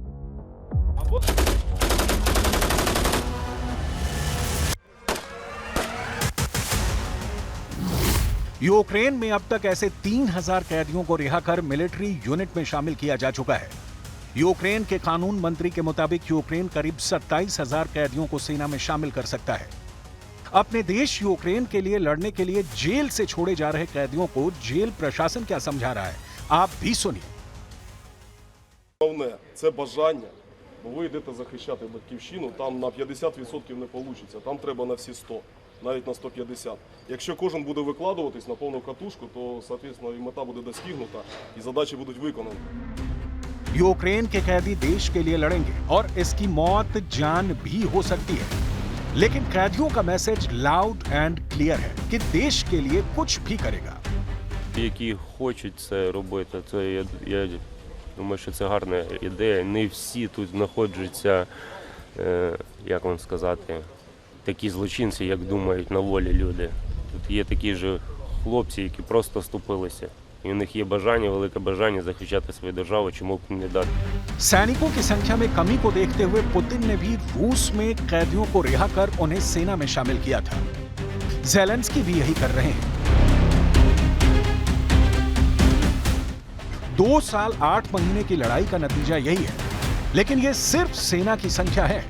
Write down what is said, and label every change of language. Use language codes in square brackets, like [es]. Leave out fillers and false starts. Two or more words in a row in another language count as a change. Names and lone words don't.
[hi] यूक्रेन में अब तक ऐसे 3000 कैदियों को रिहा कर मिलिट्री यूनिट में शामिल किया जा चुका है। यूक्रेन के कानून मंत्री के मुताबिक यूक्रेन करीब 27,000 कैदियों को सेना में शामिल कर सकता है। अपने देश यूक्रेन के लिए लड़ने के लिए जेल से छोड़े जा रहे कैदियों को जेल प्रशासन क्या समझा रहा है, आप भी सुनिए। [uk] Головне це бажання, бо ви йдете захищати батьківщину, там на 50% не вийде, там треба на всі 100, навіть на 150. Якщо кожен буде викладуватись на повну катушку, то, соответственно, і мета буде достигнута, і задачі будуть виконані. [hi] यूक्रेन के कैदी देश के लिए लड़ेंगे और इसकी मौत जान भी हो सकती है, लेकिन कैदियों का मैसेज [en] loud and clear [hi] है कि देश के लिए कुछ भी करेगा। [uk] Які хочуть це робити, це я думаю, що це гарна ідея. Не всі тут знаходяться, як вам сказати, такі злочинці, як думають на волі люди. Тут є такі ж хлопці, які просто ступилися. І у них є бажання, велике бажання захищати свою державу, чому б не дати. [hi] सैनिकों की संख्या में कमी को देखते हुए पुतिन ने भी रूस में कैदियों को रिहा कर उन्हें सेना में शामिल किया था। ज़ेलेंस्की भी यही कर रहे हैं। 2 साल 8 महीने की लड़ाई का नतीजा यही है, लेकिन यह सिर्फ सेना की संख्या है।